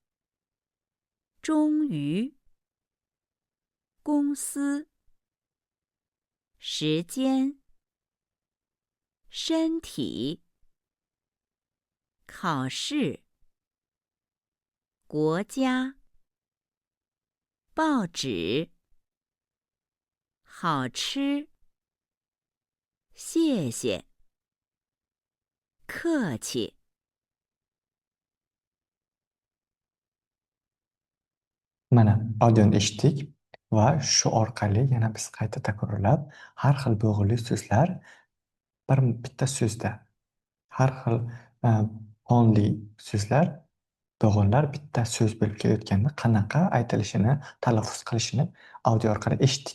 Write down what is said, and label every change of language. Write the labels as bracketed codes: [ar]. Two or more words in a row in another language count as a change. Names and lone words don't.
[zh] 终于，公司，时间，身体，考试，国家，报纸，好吃，谢谢，客气。 [uz] Mana audioni eshitdik va shu orqali yana biz qayta takrorlab har xil bo'g'ili so'zlar bitta so'zda har xil onli so'zlar bo'g'inlar bitta so'z bo'lib kelayotganda qanaqa aytilishini talaffuz qilishini audio orqali eshitdik.